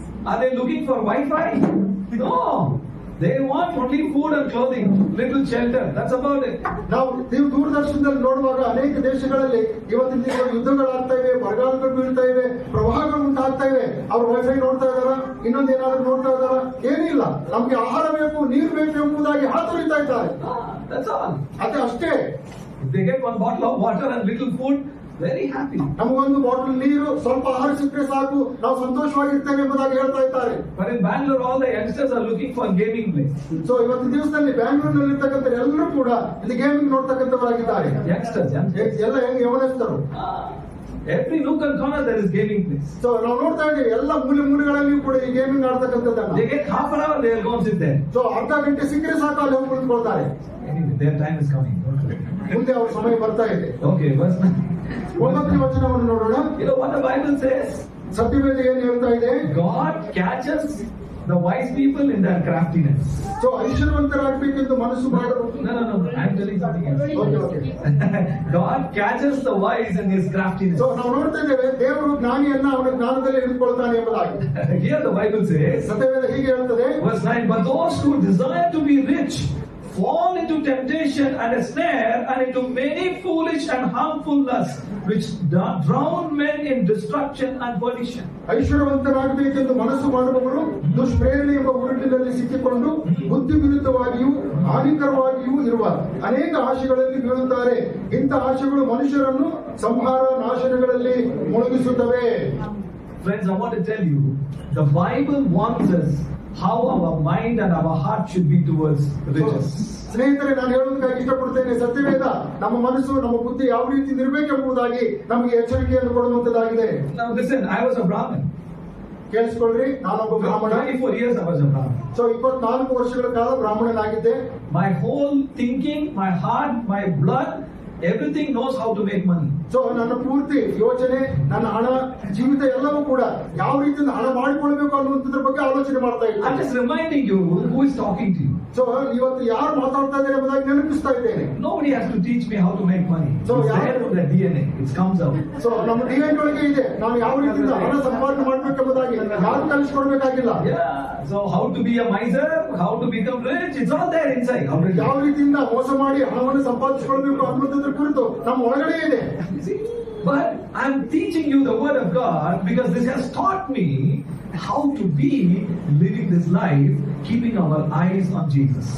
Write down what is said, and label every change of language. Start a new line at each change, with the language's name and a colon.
English: Are they looking for Wi-Fi? No. They want only food and clothing, little shelter. That's about it.
Kannada: ನಾವು ನೀವು ದೂರದರ್ಶನದಲ್ಲಿ ನೋಡುವಾಗ ಅನೇಕ ದೇಶಗಳಲ್ಲಿ ಇವತ್ತಿನ ದಿನ ಯುದ್ಧಗಳಾಗ್ತಾ ಇವೆ, ಬರಗಾಲಗಳು ಬೀಳ್ತಾ ಇವೆ, ಪ್ರವಾಹಗಳು ಉಂಟಾಗ್ತಾ ಇವೆ. ಅವ್ರು ವೈಫೈ ನೋಡ್ತಾ ಇದಾರ, ಇನ್ನೊಂದು ಏನಾದ್ರು ನೋಡ್ತಾ ಇದಾರ? ಏನಿಲ್ಲ, ನಮ್ಗೆ ಆಹಾರ ಬೇಕು, ನೀರು ಬೇಕು ಎಂಬುದಾಗಿ ಹಾತೊರಿತಾ ಇದ್ದಾರೆ.
English: That's all.
Kannada: ಅದೇ ಅಷ್ಟೇ.
English: If they get one bottle of water and little food, very happy.
Kannada: ನಮಗೊಂದು ಬಾಟಲ್ ನೀರು, ಸ್ವಲ್ಪ ಆಹಾರ ಸಿಕ್ಕರೆ ಸಾಕು, ನಾವು ಸಂತೋಷವಾಗಿರ್ತೇವೆ ಎಂಬುದಾಗಿ ಹೇಳ್ತಾ ಇದ್ದಾರೆ.
English: But in Bangalore, all the youngsters are looking for a gaming place.
Kannada: So ಇವತ್ತಿನ ದಿವಸದಲ್ಲಿ ಬ್ಯಾಂಗ್ಳೂರಿನಲ್ಲಿ ಇರ್ತಕ್ಕಂಥ ಎಲ್ಲರೂ ಕೂಡ ಇಲ್ಲಿ ಗೇಮಿಂಗ್ ನೋಡ್ತಕ್ಕಂಥವರಾಗಿದ್ದಾರೆ.
English: Youngsters.
Kannada: ಎಲ್ಲ ಹೆಂಗ್ ಯವನಸ್ಥರು.
English: Every nook and corner there is gaming place.
Kannada: So ನಾವು ನೋಡ್ತಾ ಇದ್ದೀವಿ ಎಲ್ಲ ಮೂಲೆಗಳಲ್ಲಿಯೂ ಕೂಡ ಈ gaming ಆಡ್ತಕ್ಕಂಥದ್ದನ್ನ.
English: They get half an hour, they will go and sit there.
Kannada: So ಅರ್ಧ ಗಂಟೆ ಸಿಕ್ಕರೆ ಸಾಕು ಅಲ್ಲಿ ಹೋಗಿ ಕುಳಿತುಕೊಳ್ತಾರೆ.
English: Anyway, their time is coming.
Kannada: ಮುಂದೆ ಅವ್ರ ಸಮಯ ಬರ್ತಾ ಇದೆ.
English: Okay, verse 9.
Kannada: 9ನೇ ವಚನವನ್ನು ನೋಡೋಣ.
English: You know what the Bible says?
Kannada: ಸತ್ಯವೇದ ಏನು ಹೇಳ್ತಾ ಇದೆ?
English: God catches the wise people in their craftiness.
Kannada: So ಐಶ್ವರ್ಯವಂತರಾಗಬೇಕೆಂದು ಮನಸ್ಸು ಮಾಡಬೇಕು.
English: No. I'm telling something else. Okay. God catches the wise in his craftiness.
Kannada: So ನಾವು ನೋಡ್ತಾ ಇದ್ದೇವೆ, ದೇವರು ಜ್ಞಾನಿಯನ್ನ ಅವನ ಜ್ಞಾನದಲ್ಲಿ ಹಿಡಿದುಕೊಳ್ತಾನೆ ಎಂಬುದಾಗಿ.
English: Here the Bible says,
Kannada: ಸತ್ಯವೇದ ಹೀಗೆ ಹೇಳ್ತದೆ.
English: verse 9, but those who desire to be rich fall into temptation and a snare and into many foolish and harmful lusts which drown men in destruction and perdition.
Kannada: ಐಶ್ವರ್ಯವಂತರಾಗಬೇಕೆಂದು ಮನಸ್ಸು ಮಾಡುವವರು ದುಷ್ಪ್ರೇರಣೆ ಎಂಬ ಉರುಟಿನಲ್ಲಿ ಸಿಕ್ಕಿಕೊಂಡು ಬುದ್ಧಿ ವಿರುದ್ಧವಾಗಿಯೂ ಹಾನಿಕರವಾಗಿಯೂ ಇರುವ ಅನೇಕ ಆಶೆಗಳಲ್ಲಿ ಬೀಳುತ್ತಾರೆ. ಇಂಥ ಆಶೆಗಳು ಮನುಷ್ಯರನ್ನು ಸಂಹಾರ ನಾಶನಗಳಲ್ಲಿ ಮುಳುಗಿಸುತ್ತವೆ.
English: Friends, I want to tell you, the Bible wants us how our mind and our heart should be towards riches.
Kannada: ಸ್ನೇಹಿತರೆ, ನಾನು ಹೇಳೋದಕ್ಕಾಗಿ ಇಷ್ಟಪಡ್ತೇನೆ, ಸತ್ಯವೇದ ನಮ್ಮ ಮನಸ್ಸು, ನಮ್ಮ ಬುದ್ಧಿ ಯಾವ ರೀತಿ ಇರಬೇಕೆಂಬುದಾಗಿ ನಮಗೆ ಎಚ್ಚರಿಕೆಯನ್ನು ಕೊಡುವಂತದ್ದಾಗಿದೆ.
English: Now listen, I was a Brahmin.
Kannada: ಕೇಳಿಸ್ಕೊಳ್ರಿ, ನಾನೊಬ್ಬ ಬ್ರಾಹ್ಮಣ.
English: 24 years I was a Brahmin.
Kannada: So 24 ವರ್ಷಗಳ ಕಾಲ ಬ್ರಾಹ್ಮಣನಾಗಿದ್ದೆ.
English: My whole thinking, my heart, my blood, everything knows how to make money.
Kannada: So ನನ್ನ ಪೂರ್ತಿ ಯೋಚನೆ, ನನ್ನ ಹಣ, ಜೀವಿತ ಎಲ್ಲವೂ ಕೂಡ ಯಾವ ರೀತಿಯಿಂದ ಹಣ ಮಾಡಿಕೊಳ್ಬೇಕು ಅನ್ನುವಂಥದ್ರ ಬಗ್ಗೆ ಆಲೋಚನೆ ಮಾಡ್ತಾ ಇದ್ದೆ.
English: I'm just reminding you who is talking to you.
Kannada: So ಇವತ್ತು ಯಾರು ಮಾತಾಡ್ತಾ ಇದ್ದಾರೆ ಎಂಬುದಾಗಿ ನೆನಪಿಸ್ತಾ ಇದ್ದೇನೆ.
English: Nobody has to teach me how to make money. So, It's there in the DNA. It comes out.
Kannada: So ನಮ್ಮ DNA ಒಳಗೆ ಇದೆ, ನಾವು ಯಾವ ರೀತಿಯಿಂದ ಹಣ ಸಂಪಾದನೆ ಮಾಡ್ಬೇಕೆಂಬುದಾಗಿ ಯಾರು ಕಲಿಸ್ಕೊಡ್ಬೇಕಾಗಿಲ್ಲ. Yeah.
English: So how to be a miser, how to become rich, it's all there inside. Already.
Kannada: ಯಾವ ರೀತಿಯಿಂದ ಮೋಸ ಮಾಡಿ ಹಣವನ್ನು ಸಂಪಾದಿಸಿಕೊಳ್ಬೇಕು ಅನ್ನುವಂಥದ್ರ ಕುರಿತು ನಮ್ಮ ಒಳಗಡೆ ಇದೆ.
English: See? But I'm teaching you the word of God because this has taught me how to be living this life, keeping our eyes on Jesus.